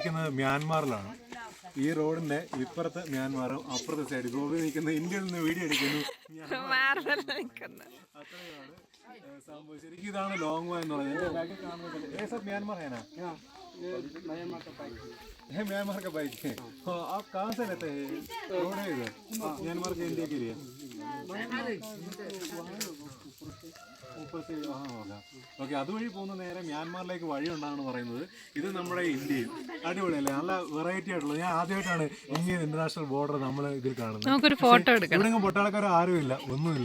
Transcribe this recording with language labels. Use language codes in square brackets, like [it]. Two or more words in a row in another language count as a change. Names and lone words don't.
[ml] മ്യാൻമാറിലാണ്. ഈ റോഡിന്റെ ഇപ്പുറത്ത് മ്യാൻമാറും അപ്പുറത്തെ സൈഡ് ഗോവയിൽ നിൽക്കുന്ന ഇന്ത്യയിൽ നിന്ന് വീഡിയോ എടുക്കുന്നു. അത്രയാണ് സംഭവം. ശരിക്കും ഇതാണ് [en] long way [ml] എന്ന് പറയുന്നത്. എന്റെ ബാക്കിൽ കാണുന്നത് [hi] म्यांमार है ना? म्यांमार का बाइक है. आप कहाँ से लेते हैं? रोड है इधर म्यांमार के इंडिया के लिए. [ml] ഓക്കെ, അതുവഴി പോകുന്ന നേരെ മ്യാൻമാറിലേക്ക് വഴി ഉണ്ടാണെന്ന് പറയുന്നത്. ഇത് നമ്മുടെ ഇന്ത്യയും അടിപൊളിയല്ലേ, നല്ല വെറൈറ്റി ആയിട്ടുള്ളത്. ഞാൻ ആദ്യമായിട്ടാണ് [en] Indian international border [ml] നമ്മൾ ഇതിൽ കാണുന്നത്. ഇവിടെ പൊട്ടാളക്കാർ ആരുമില്ല, ഒന്നുമില്ല.